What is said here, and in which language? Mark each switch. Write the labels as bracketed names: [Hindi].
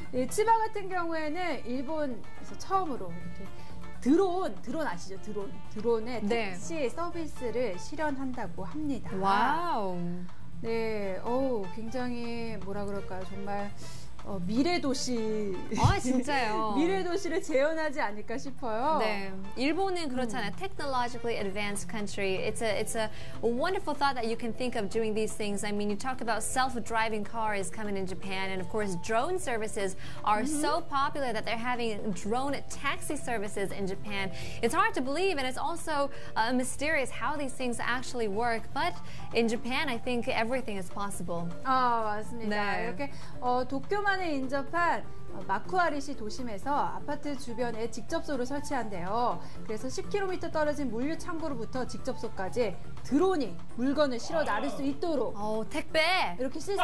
[Korean] 이 치바 같은 경우에는 일본에서 처음으로 이렇게 드론 아시죠? 드론의 네. 택시 서비스를 실현한다고 합니다. 와우. 네, 굉장히 뭐라 그럴까요? 정말 미래 도시. 진짜요? 미래 도시를 재현하지 않을까 싶어요. 네, 일본은 그렇잖아요. [English] Technologically advanced country. It's a wonderful thought that you can think of doing these things. I mean, you talk about self-driving cars coming in Japan, and of course, drone services are so popular that they're having drone taxi services in Japan. It's hard to believe, and it's also mysterious how these things actually work. But in Japan, I think everything is possible. [Korean] 맞습니다. 네. 이렇게 도쿄만에 인접한 마쿠아리시 도심에서 아파트 주변에 직접소를 설치한대요. 그래서 10km 떨어진 물류 창고로부터 직접소까지 드론이 물건을 실어 나를 수 있도록 택배! 이렇게